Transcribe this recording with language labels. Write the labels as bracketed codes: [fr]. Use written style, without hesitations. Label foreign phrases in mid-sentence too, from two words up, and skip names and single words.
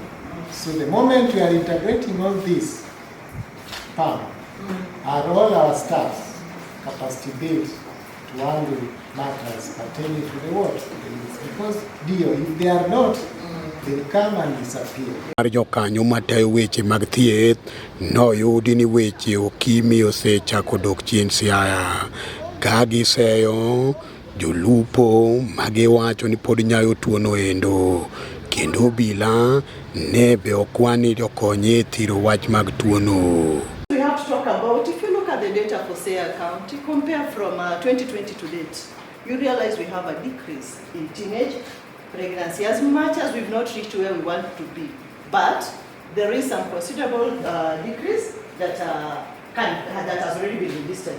[en] So the moment we are integrating all this, are all our staffs capacity built to handle matters pertaining to the world, because if they are not, they'll come and disappear. [luo] Jokanyo matayo weche mag thieth noyudi ni weche okimi osechako dok chien Siaya, ka giseyo jolupo magiwacho ni pod nyayo tuono endo, kendo obila ne be okwani jokonye thiro wach mag tuono. [en] We have to talk about, if you look at the data for Siaya County, compare from 2020 to date, you realize we have a decrease in teenage pregnancy. As much as we've not reached where we want to be, but there is some considerable decrease that has already been registered.